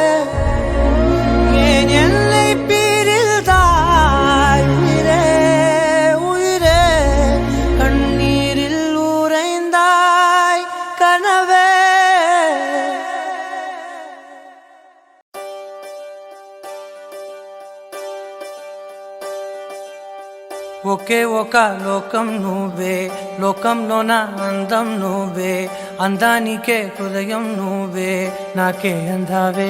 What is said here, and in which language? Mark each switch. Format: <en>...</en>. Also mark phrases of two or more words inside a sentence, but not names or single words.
<ta>ஏன் என்னை பிரிந்தாய் உயிரே உயிரே, கண்ணீரில் உறைந்தாய் கனவே.</ta> <te>ఒకే ఒక లోకం నువ్వే, లోకంలోన అందం నువ్వే, అందానికే హృదయం నువ్వే, నాకే అందావే.</te>